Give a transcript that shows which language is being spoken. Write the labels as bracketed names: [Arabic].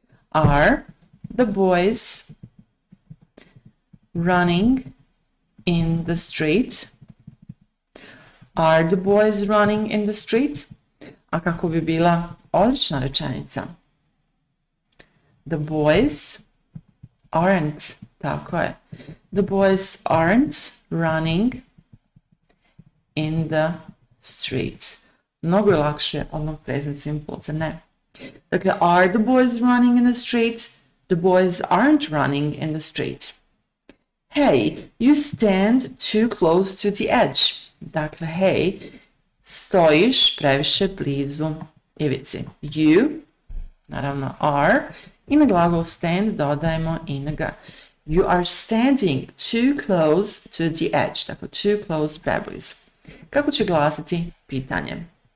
[English] Are the boys running in the street? Are the boys running in the street? [Serbian] A kako bi bila odlična rečenica? [English] The boys aren't, [Serbian] tako je. [English] The boys aren't running in the street. [Serbian] Mnogo je lakše odmah present simple za ne. [English] Dakle, are the boys running in the street? The boys aren't running in the street. Hey, you stand too close to the edge. [Serbian] Dakle, hey, stojiš previše blizu ivici. You, naravno are, i na glagol stand dodajemo ing. [English] You are standing too close to the edge. [Serbian] Dakle, [English] too close, [Serbian] preblizu. Kako će glasiti pitanje?